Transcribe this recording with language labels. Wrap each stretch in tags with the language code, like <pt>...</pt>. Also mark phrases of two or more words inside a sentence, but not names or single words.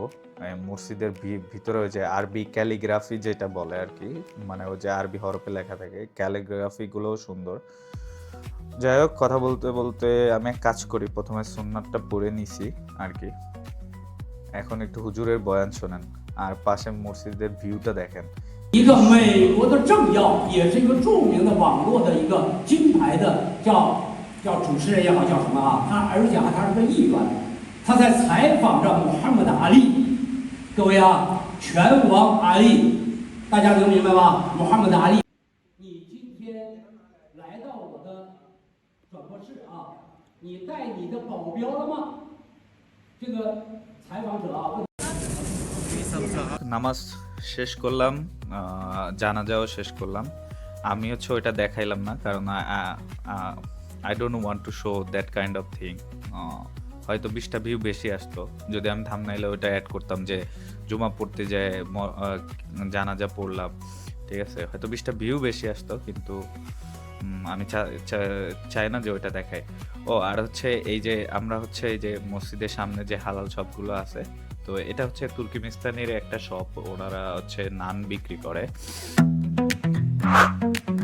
<bn>মসজিদের ভিতরে ওই যে আরবি ক্যালিগ্রাফি যেটা বলে আর কি, মানে ওই যে আরবি হরফে লেখা থাকে ক্যালিগ্রাফি গুলোও সুন্দর। যাই হোক কথা বলতে বলতে আমি এক কাজ করি, প্রথমে সুন্নাতটা পড়ে নিছি আর কি। এখন একটু হুজুরের বয়ান শোনেন আর পাশে মসজিদের ভিউটা দেখেন।</bn> <zh>一个美国的政要，也是一个著名的网络的一个金牌的叫主持人也好，叫什么啊？而且他是个艺人，他在采访着穆罕默德阿里。各位啊，拳王阿里，大家能明白吗？穆罕默德阿里，你今天来到我的转播室啊，你带你的保镖了吗？这个采访者啊问。</zh> <bn>নামাজ শেষ করলাম, জানাজাও শেষ করলাম। আমি হচ্ছে ওইটা দেখাইলাম না কারণ</bn> <en>I don't want to show that kind of thing.</en> <bn>হয়তো 20টা ভিউ বেশি আসতো যদি আমি থাম্বনেইলে ওইটা অ্যাড করতাম যে জুমা পড়তে যায় জানাজা পড়লাম। ঠিক আছে, হয়তো 20টা ভিউ বেশি আসতো, কিন্তু আমি চাই না যে ওইটা দেখায়। ও আর হচ্ছে এই যে আমরা হচ্ছে এই যে মসজিদের সামনে যে হালাল শপগুলো আছে, তো এটা হচ্ছে তুর্কিমিস্তানের একটা শপ, ওনারা হচ্ছে নান বিক্রি করে।</bn>